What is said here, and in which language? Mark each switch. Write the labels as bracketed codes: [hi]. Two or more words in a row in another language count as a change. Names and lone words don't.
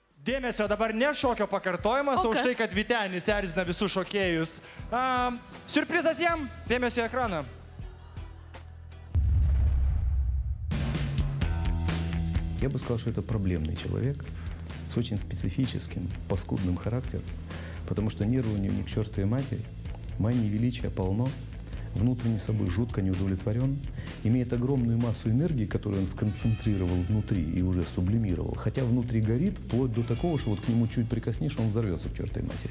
[lt] Dėmesio, dabar ne šokio pakartojimas, o už tai, kad Vytenis erzina visus šokėjus. Siurprizas jam, dėmesio į ekraną. [ru] Я бы сказал, что это проблемный человек с очень специфическим, паскудным характером, потому что нервы у него ни к чертовой матери, мании величия полно, внутренне собой жутко не удовлетворен, имеет огромную массу энергии, которую он сконцентрировал внутри и уже сублимировал, хотя внутри горит вплоть до такого, что вот к нему чуть прикоснешь, он взорвется к чертовой матери.